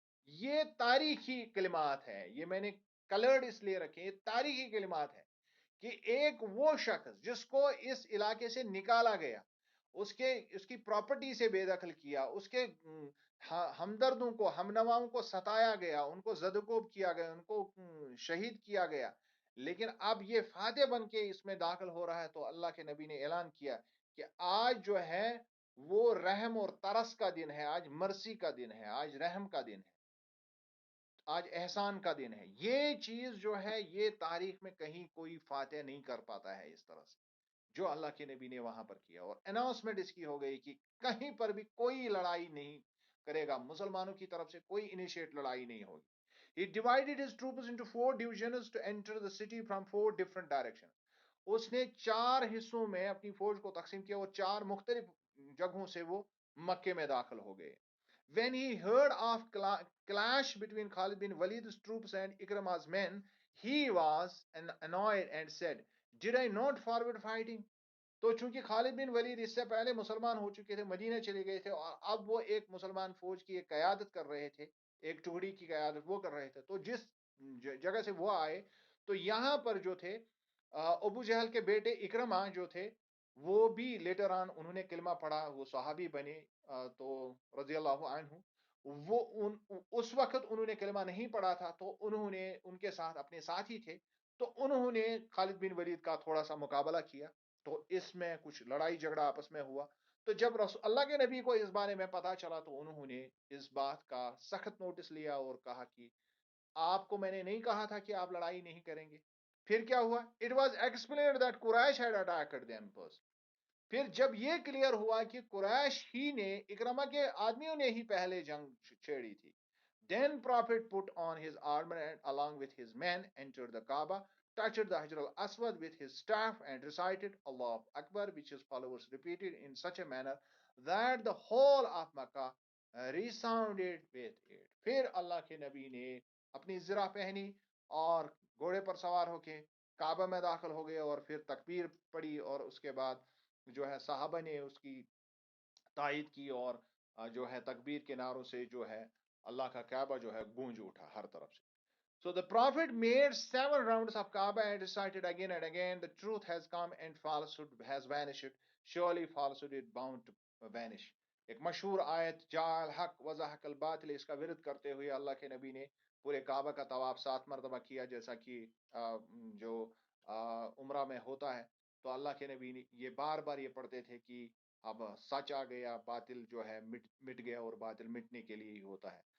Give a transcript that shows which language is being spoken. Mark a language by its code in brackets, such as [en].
[ur] یہ تاریخی کلمات ہیں, یہ میں نے کلرڈ اس لیے رکھے, یہ تاریخی کلمات ہیں کہ ایک وہ شخص جس کو اس علاقے سے نکالا گیا, اس کی پراپرٹی سے بے دخل کیا, اس کے ہمدردوں کو ہمنواؤں کو ستایا گیا, ان کو زدوکوب کیا گیا, ان کو شہید کیا گیا, لیکن اب یہ فاتح بن کے اس میں داخل ہو رہا ہے. تو اللہ کے نبی نے اعلان کیا کہ آج جو ہے وہ رحم اور ترس کا دن ہے, آج مرسی کا دن ہے, آج رحم کا دن ہے, آج احسان کا دن ہے. یہ چیز جو ہے یہ تاریخ میں کہیں کوئی فاتح نہیں کر پاتا ہے اس طرح سے جو اللہ کے نبی نے وہاں پر کیا. اور اناؤنسمنٹ اس کی ہو گئی کہ کہیں پر بھی کوئی لڑائی نہیں کرے گا, مسلمانوں کی طرف سے کوئی انیشیٹ لڑائی نہیں ہوگی. [en] He divided his troops into 4 divisions to enter the city from 4 different directions. [ur] اس نے 4 حصوں میں اپنی فوج کو تقسیم کیا اور 4 مختلف جگہوں سے وہ مکے میں داخل ہو گئے. [en] When he heard of clash between Khalid bin Walid's troops and Ikrama's men, he was annoyed and said, "Did I not forward fighting?" [ur] تو چونکہ خالد بن ولید اس سے پہلے مسلمان ہو چکے تھے, مدینہ چلے گئے تھے, اور اب وہ ایک مسلمان فوج کی ایک قیادت کر رہے تھے, ایک ٹکڑی کی قیادت وہ کر رہے تھے. تو جس جگہ سے وہ آئے تو یہاں پر جو تھے ابو جہل کے بیٹے اکرما جو تھے وہ بھی لیٹر آن انہوں نے کلمہ پڑھا, وہ صحابی بنے, تو رضی اللہ عنہ. وہ اس وقت انہوں نے کلمہ نہیں پڑھا تھا, تو انہوں نے ان کے ساتھ اپنے ساتھی تھے, تو انہوں نے خالد بن ولید کا تھوڑا سا مقابلہ کیا, تو اس میں کچھ لڑائی جھگڑا آپس میں ہوا. تو جب اللہ کے نبی کو اس بارے میں پتا چلا تو انہوں نے اس بات کا سخت نوٹس لیا اور کہا کہ آپ کو میں نے نہیں کہا تھا کہ آپ لڑائی نہیں کریں گے. پھر کیا ہوا؟ [en] It was explained that Quraysh had attacked them first. [ur] پھر جب یہ کلیئر ہوا کہ قریش ہی نے, اکرما کے آدمیوں نے ہی پہلے جنگ چھیڑی تھی, [en] then Prophet put on his armor and along with his men entered the Kaaba, touched the Hajar al-Aswad with his staff and recited Allah Akbar, which his followers repeated in such a manner that the whole of Makkah resounded with it. [ur] پھر اللہ کے نبی نے اپنی زرہ پہنی اور گھوڑے پر سوار ہو کے کعبہ میں داخل ہو گئے اور پھر تکبیر پڑھی, اور اس کے بعد جو ہے صحابہ نے اس کی تائید کی, اور جو ہے تکبیر کے نعروں سے جو ہے اللہ کا کعبہ جو ہے گونج اٹھا ہر طرف سے. [en] So the Prophet made 7 rounds of Kaaba and recited again and again, "The truth has come and falsehood has vanished. Surely falsehood is bound to vanish." [ur] ایک مشہور آیت [ar] جا الحق وزحق الباطل, [ur] اس کا ورد کرتے ہوئے اللہ کے نبی نے پورے کعبہ کا طواف 7 مرتبہ کیا, جیسا کہ جو عمرہ میں ہوتا ہے. تو اللہ کے نبی نے یہ بار بار یہ پڑھتے تھے کہ اب سچ آ گیا, باطل جو ہے مٹ گیا, اور باطل مٹنے کے لیے ہی ہوتا ہے.